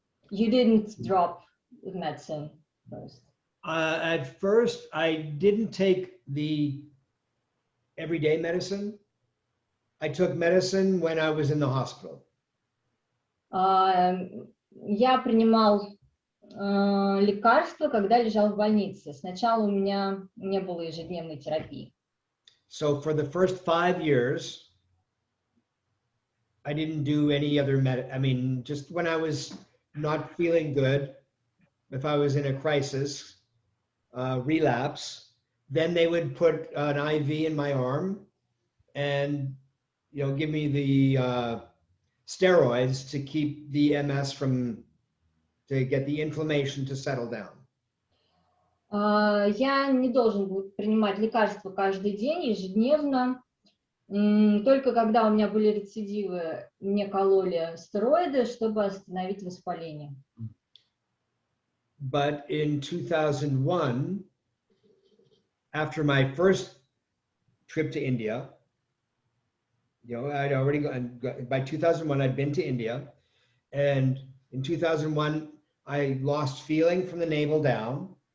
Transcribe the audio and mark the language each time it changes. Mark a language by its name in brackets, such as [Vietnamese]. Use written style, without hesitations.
[English] You didn't drop the medicine first. At first, I didn't take the everyday medicine. I took medicine when I was in the hospital. [Russian] Я принимал лекарства, когда лежал в больнице. Сначала у меня не было ежедневной терапии. [English] So for the first 5 years, I didn't do any other just when I was not feeling good, if I was in a crisis, relapse, then they would put an IV in my arm and give me the steroids to keep the MS to get the inflammation to settle down. [Russian] Я не должен был принимать лекарства каждый день, ежедневно. Только когда у меня были рецидивы, мне кололи стероиды, чтобы остановить воспаление. [English] But in 2001, after my first trip to India, I'd already by 2001, I'd been to India. And in 2001, I lost feeling from the navel down.